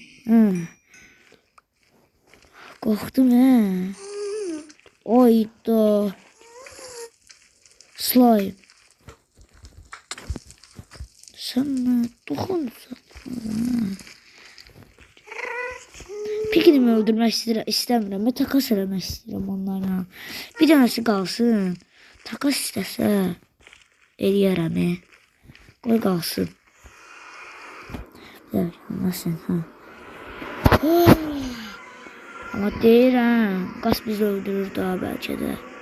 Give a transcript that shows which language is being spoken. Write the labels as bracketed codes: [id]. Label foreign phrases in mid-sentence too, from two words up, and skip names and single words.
[tr] Korktum he. Oydu. Slime. Sen dokunsan. Pikini öldürmek istemiyorum. [az] Ben takas eləmək istəyirəm onlarla. Bir tanesi qalsın. Takas istəsə eləyərəm. Qoy qalsın. [tr] Nasıl? Ha. [az] Ama deyirəm, qaz bizi öldürür daha bəlkə də.